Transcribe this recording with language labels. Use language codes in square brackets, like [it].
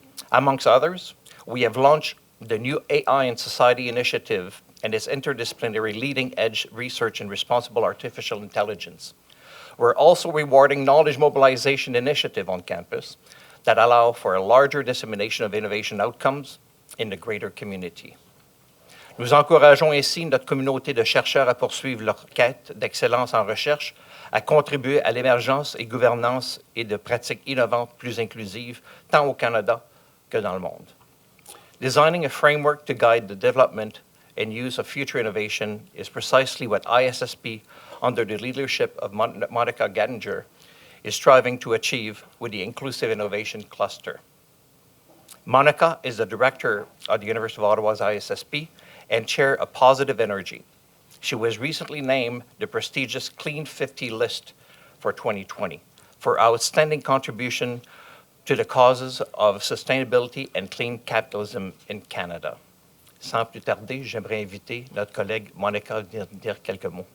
[en] Amongst others, we have launched the new AI and Society Initiative and its interdisciplinary leading-edge research in responsible artificial intelligence. We're also rewarding knowledge mobilization initiative on campus that allow for a larger dissemination of innovation outcomes in the greater community. [fr] Nous encourageons ainsi notre communauté de chercheurs à poursuivre leur quête d'excellence en recherche, à contribuer à l'émergence et gouvernance et de pratiques innovantes plus inclusives, tant au Canada que dans le monde. [en] Designing a framework to guide the development and use of future innovation is precisely what ISSP, under the leadership of Monica Gattinger, is striving to achieve with the Inclusive Innovation Cluster. Monica is the director of the University of Ottawa's ISSP and chair of Positive Energy. She was recently named the prestigious Clean 50 list for 2020 for outstanding contribution to the causes of sustainability and clean capitalism in Canada. [fr] Sans plus tarder, j'aimerais inviter notre collègue Monica à dire quelques mots.